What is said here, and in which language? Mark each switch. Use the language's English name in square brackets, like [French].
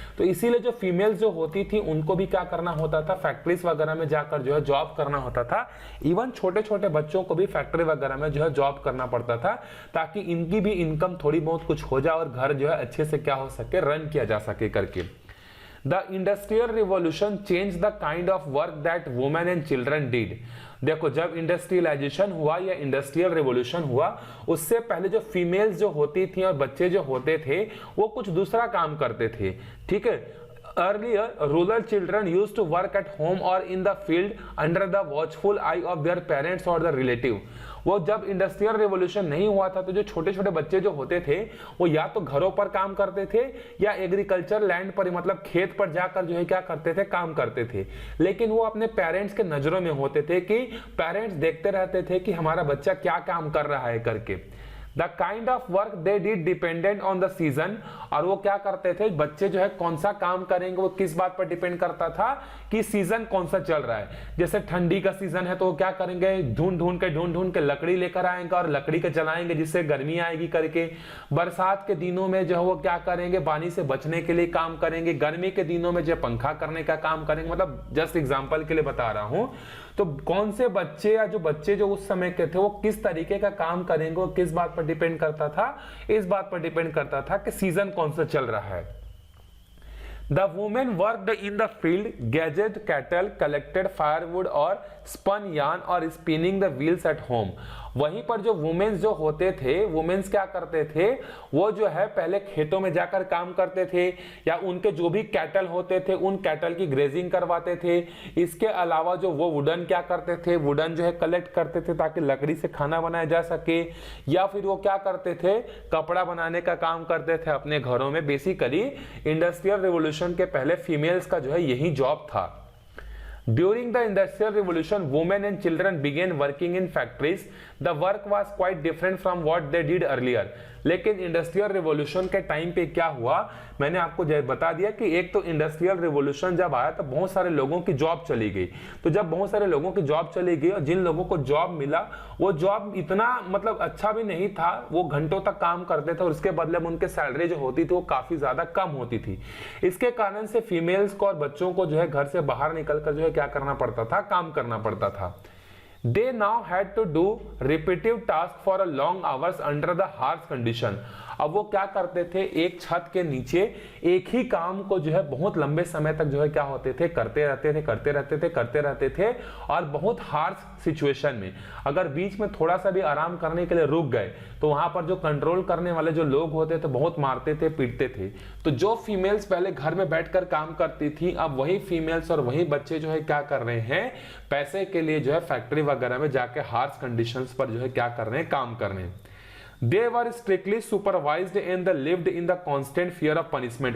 [Hindi] तो इसीलिए जो फीमेल्स जो होती थी उनको भी क्या करना होता था, फैक्ट्रीज वगैरह में जाकर जो है जॉब करना होता था। इवन छोटे छोटे बच्चों को भी फैक्ट्री वगैरह में जो है जॉब करना पड़ता था, ताकि इनकी भी इनकम थोड़ी बहुत कुछ हो जाए और घर जो है अच्छे से क्या हो सके, रन किया जा सके करके। [English] The industrial revolution changed the kind of work that women and children did. [Hindi] देखो, जब इंडस्ट्रियलाइजेशन हुआ या इंडस्ट्रियल रिवॉल्यूशन हुआ, उससे पहले जो फीमेल्स जो होती थी और बच्चे जो होते थे वो कुछ दूसरा काम करते थे, ठीक है। [English] Earlier, rural children used to work at home or in the field under the watchful eye of their parents or the relative. [Hindi] वो जब इंडस्ट्रियल रिवॉल्यूशन नहीं हुआ था तो जो छोटे छोटे बच्चे जो होते थे वो या तो घरों पर काम करते थे या एग्रीकल्चर लैंड पर, मतलब खेत पर जाकर जो है क्या करते थे, काम करते थे। लेकिन वो अपने पेरेंट्स के नजरों में होते थे कि पेरेंट्स देखते रहते थे कि हमारा बच्चा क्या काम कर रहा है करके। [English] The kind of work they did depended on the season, [Hindi] और वो क्या करते थे, बच्चे जो है कौन सा काम करेंगे वो किस बात पर डिपेंड करता था कि सीजन कौन सा चल रहा है। जैसे ठंडी का सीजन है तो वो क्या करेंगे, ढूंढ ढूंढ के लकड़ी लेकर आएंगे और लकड़ी के जलाएंगे जिससे गर्मी आएगी करके। बरसात के दिनों में जो है वो क्या करेंगे, पानी से बचने के लिए काम करेंगे। गर्मी के दिनों में जो पंखा करने का काम करेंगे, मतलब जस्ट एग्जाम्पल के लिए बता रहा हूं। तो कौन से बच्चे या जो बच्चे जो उस समय के थे वो किस तरीके का काम करेंगे, वो किस बात पर डिपेंड करता था, इस बात पर डिपेंड करता था कि सीजन कौन सा चल रहा है। [English] The women worked in the field, gathered cattle, collected firewood और spun yarn और spinning the wheels at home. [Hindi] वहीं पर जो वुमेन्स जो होते थे, वुमेन्स क्या करते थे, वो जो है पहले खेतों में जाकर काम करते थे या उनके जो भी कैटल होते थे उन कैटल की ग्रेजिंग करवाते थे। इसके अलावा जो वो वुडन क्या करते थे, वुडन जो है कलेक्ट करते थे ताकि लकड़ी से खाना बनाया जा सके, या फिर वो क्या करते थे, कपड़ा बनाने का काम करते थे अपने घरों में। बेसिकली इंडस्ट्रियल रिवॉल्यूशन के पहले फीमेल्स का जो है यही जॉब था। [English] During the Industrial Revolution, women and children began working in factories. The work was quite different from what they did earlier. [Hindi] लेकिन इंडस्ट्रियल रिवॉल्यूशन के टाइम पे क्या हुआ, मैंने आपको बता दिया कि एक तो इंडस्ट्रियल रिवॉल्यूशन जब आया तो बहुत सारे लोगों की जॉब चली गई। तो जब बहुत सारे लोगों की जॉब चली गई और जिन लोगों को जॉब मिला वो जॉब इतना मतलब अच्छा भी नहीं था, वो घंटों तक काम करते थे और उसके बदले में उनके सैलरी जो होती थी वो काफी ज्यादा कम होती थी। इसके कारण से फीमेल्स को और बच्चों को जो है घर से बाहर निकलकर जो है क्या करना पड़ता था, काम करना पड़ता था। [English] They now had to do repetitive tasks for a long hours under the harsh condition. [Hindi] अब वो क्या करते थे, एक छत के नीचे एक ही काम को जो है बहुत लंबे समय तक जो है क्या होते थे, करते रहते थे और बहुत हार्श सिचुएशन में। अगर बीच में थोड़ा सा भी आराम करने के लिए रुक गए तो वहां पर जो कंट्रोल करने वाले जो लोग होते थे बहुत मारते थे, पीटते थे। तो जो फीमेल्स पहले घर में बैठकर काम करती थी, अब वही फीमेल्स और वही बच्चे जो है क्या कर रहे हैं, पैसे के लिए जो है फैक्ट्री वगैरह में जाके हार्श कंडीशंस पर जो है क्या कर रहे हैं, काम कर रहे हैं। [English] They were strictly supervised and they lived in the constant fear of punishment.